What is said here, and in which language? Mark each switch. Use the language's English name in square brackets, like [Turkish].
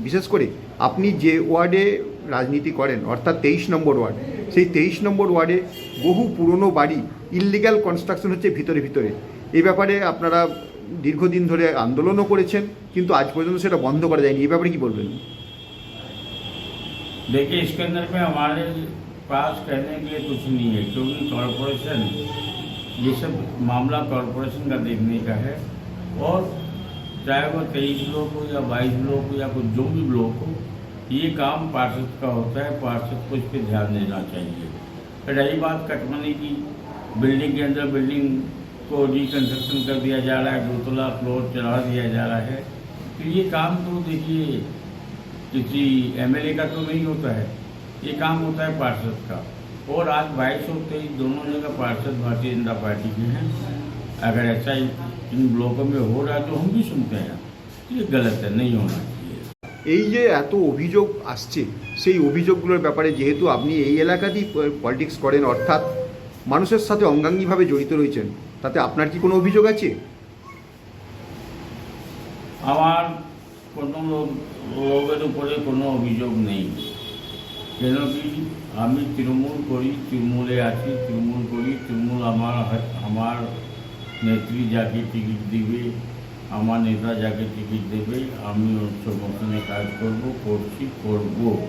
[Bangla] বিশেষ করে আপনি যে ওয়ার্ডে রাজনীতি করেন, অর্থাৎ 23 নম্বর ওয়ার্ড, সেই 23 নম্বর ওয়ার্ডে বহু পুরনো বাড়ি ইললিগ্যাল কনস্ট্রাকশন হচ্ছে ভিতরে ভিতরে। এই ব্যাপারে আপনারা দীর্ঘদিন ধরে আন্দোলনও করেছেন, কিন্তু আজ পর্যন্ত সেটা বন্ধ করা যায়নি। এই ব্যাপারে কি বলবেন? [Hindi] देखिए, इसके अंदर में हमारे पास कहने के लिए कुछ नहीं है, क्योंकि कॉरपोरेशन, ये सब मामला कॉरपोरेशन का देखने का है। और चाहे वो 23 ब्लॉक हो या 22 ब्लॉक हो या कुछ जो भी ब्लॉक हो, ये काम पार्षद का होता है। पार्षद को इस पर ध्यान देना चाहिए। रही बात कटमनी की, बिल्डिंग के अंदर बिल्डिंग को रिकन्स्ट्रक्शन कर दिया जा रहा है, 2 तला फ्लोर चढ़ा दिया जा रहा है, तो ये काम तो देखिए किसी एमएलए का तो नहीं होता है, ये काम होता है पार्षद का। और आज 22 और 23 दोनों जगह पार्षद भारतीय जनता पार्टी के हैं। अगर ऐसा इन ब्लॉकों में हो रहा है तो हम भी सुनते हैं, ये गलत है, नहीं होना चाहिए। [Bangla] এই যে এত অভিযোগ আসছে, সেই অভিযোগগুলোর ব্যাপারে যেহেতু আপনি এই এলাকাতেই পলিটিক্স করেন, অর্থাৎ মানুষের সাথে অঙ্গাঙ্গিভাবে জড়িত রয়েছেন, তাতে আপনার কি কোনো অভিযোগ আছে? আমার কোনো লোকের উপরে কোনো অভিযোগ নেই, কেন কি আমি তৃণমূল করি, তৃণমূলে আছি, তৃণমূল করি, তৃণমূল আমার নেত্রী যাকে টিকিট দিবে, আমার নেতা যাকে টিকিট দেবে, আমি ওর সমর্থনে কাজ করব।